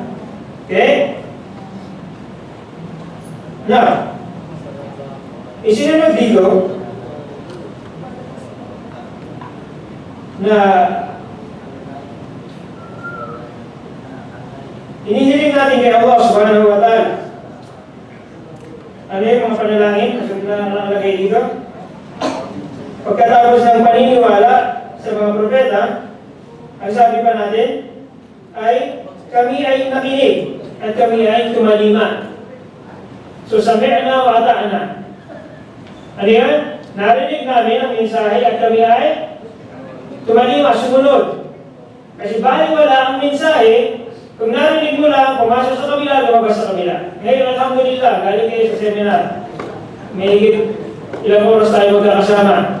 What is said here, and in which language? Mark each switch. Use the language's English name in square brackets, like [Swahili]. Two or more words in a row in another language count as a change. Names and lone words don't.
[Filipino] Okay? Now, isinunod dito na inihiling natin kay Allah [Arabic] سبحانه وتعالى. [Filipino] Ano yung mga panalangin na nakalagay dito? Pagkatapos ng paniniwala sa mga propeta, ang sabi pa natin ay kami ay nakinig at kami ay tumalima. [Arabic] So سمعنا وأطعنا. [Filipino] Ano yan? Narinig namin ang mensahe at kami ay tumalima, sumunod. Kasi baliwala ang mensahe, kung narinig mo lang, pumasok sa kabila, lumabas sa kabila. Ngayon, alhamdulillah, galing kayo sa seminar. May ilang oras tayo magkakasama.